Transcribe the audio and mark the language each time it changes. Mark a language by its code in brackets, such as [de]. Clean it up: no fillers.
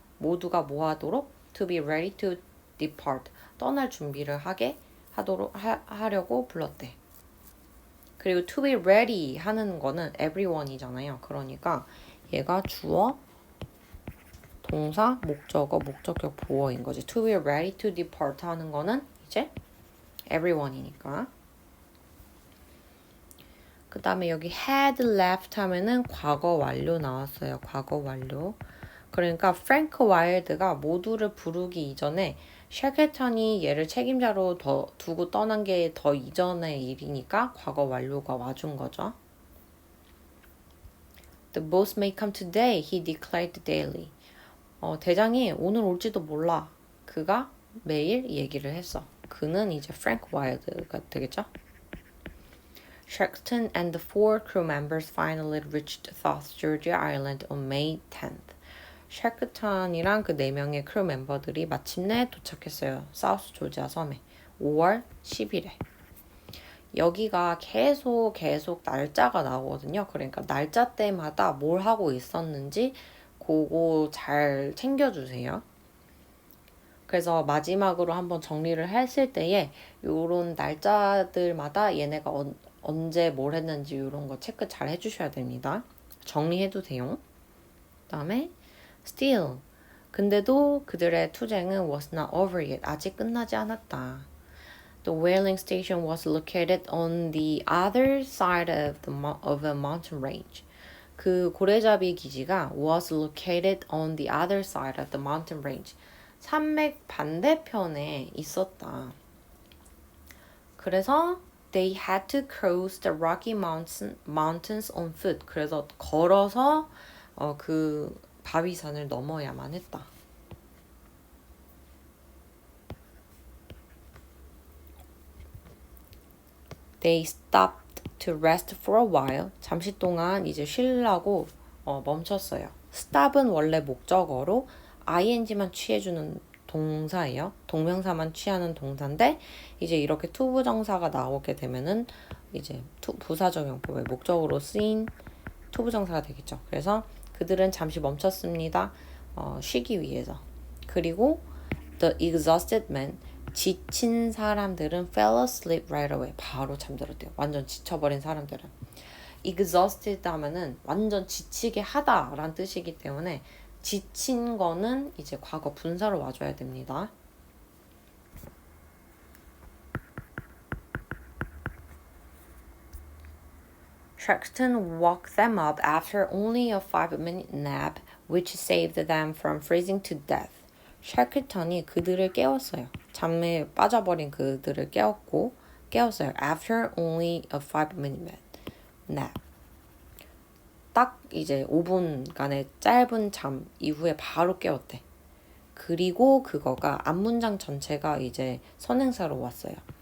[ko] 모두가 뭐 하도록? [en] To be ready to depart. [ko] 떠날 준비를 하려고 불렀대. 그리고 [en] to be ready [ko] 하는 거는 everyone이잖아요. 그러니까 얘가 주어, 동사, 목적어, 목적격, 보어인 거지. [en] To be ready to depart [ko] 하는 거는 이제 [en] everyone이니까. [ko] 그 다음에 여기 [en] had left [ko] 하면은 과거 완료 나왔어요. 과거 완료. 그러니까 프랭크 와일드가 모두를 부르기 이전에 샤클턴이 얘를 책임자로 두고 떠난 게 더 이전의 일이니까 과거 완료가 와준 거죠. [en] The boss may come today, he declared daily. [ko] 대장이 오늘 올지도 몰라. 그가 매일 얘기를 했어. 그는 이제 프랭크 와일드가 되겠죠? [en] Shackleton and the 4 crew members finally reached South Georgia Island on May 10th. [ko] 샤크턴이랑 그 4명의 크루 멤버들이 마침내 도착했어요. 사우스 조지아 섬에. 5월 10일에. 여기가 계속 날짜가 나오거든요. 그러니까 날짜 때마다 뭘 하고 있었는지 그거 잘 챙겨주세요. 그래서 마지막으로 한번 정리를 했을 때에 요런 날짜들마다 얘네가 언제 뭘 했는지 이런 거 체크 잘 해주셔야 됩니다. 정리해도 돼요. 그 다음에 still. 근데도 그들의 투쟁은 [en] was not over yet. [ko] 아직 끝나지 않았다. [en] The whaling station was located on the other side of a mountain range. 그 고래잡이 기지가 was located on the other side of the mountain range. [ko] 산맥 반대편에 있었다. [en] 그래서 they had to cross the Rocky Mountains on foot. [ko] 그래서 걸어서 그 바위산을 넘어야만 했다. [en] They stopped to rest for a while. [ko] 잠시 동안 이제 쉬려고 멈췄어요. stop은 원래 목적어로 ing만 취해주는 동사예요. 동명사만 취하는 동사인데 이제 이렇게 투부정사가 나오게 되면은 이제 부사적용법의 목적으로 쓰인 투부정사가 되겠죠. 그래서 그들은 잠시 멈췄습니다. 쉬기 위해서. [en] 그리고 the exhausted men, [ko] 지친 사람들은 [en] fell asleep right away. [ko] 바로 잠들었대요. 완전 지쳐버린 사람들은. exhausted 하면은 완전 지치게 하다라는 뜻이기 때문에 지친 거는 이제 과거 분사로 와줘야 됩니다. [en] Shackleton woke them up after only a 5-minute nap, which saved them from freezing to death. [ko] 샤클턴이 그들을 깨웠어요. 잠에 빠져버린 그들을 깨웠어요. [en] After only a 5-minute nap. [ko] 딱 이제 5분간의 짧은 잠 이후에 바로 깨웠대. 그리고 그거가 앞문장 전체가 이제 선행사로 왔어요.